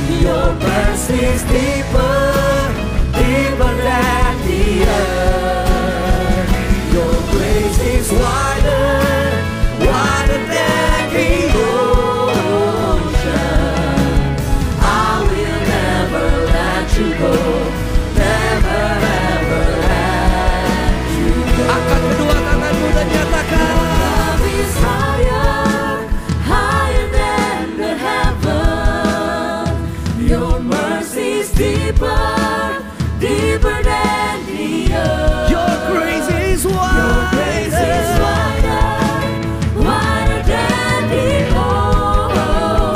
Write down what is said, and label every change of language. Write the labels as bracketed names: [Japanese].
[English] Your mercy is deeper, deeper than the earth. Your grace is wider, wider than the ocean. I will never let you go, never ever let you go. [Indonesian] Angkat kedua tanganmu dan nyatakan. [English] Love is higher, higher than the heaven. Your mercy is deeper, deeper than the earth. Your grace is wider, your grace is wider, wider than the ocean.